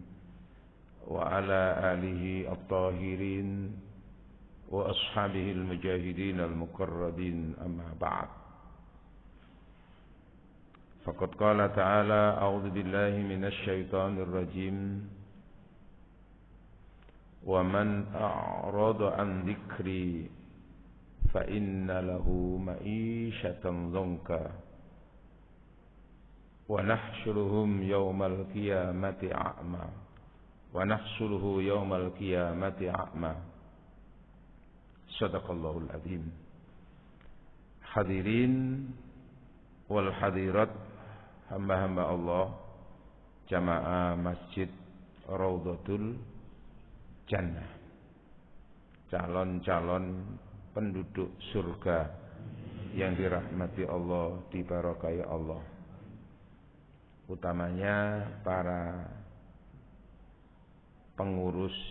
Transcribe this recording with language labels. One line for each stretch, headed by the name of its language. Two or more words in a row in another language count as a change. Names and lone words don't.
Arabic: وعلى آله الطاهرين. وأصحابه المجاهدين المقربين، أما بعد. فقد قال تعالى أعوذ بالله من الشيطان الرجيم. ومن أعرض عن ذكري فإن له معيشة ضنكا ونحشرهم يوم القيامة أعمى ونحشره يوم القيامة أعمى. صدق الله العظيم. الحاضرين والحاضرات,
Indonesian: hamba-hamba Allah, jamaah Masjid Raudhatul Jannah, calon-calon penduduk surga yang dirahmati Allah, diberkahi Allah, utamanya para pengurus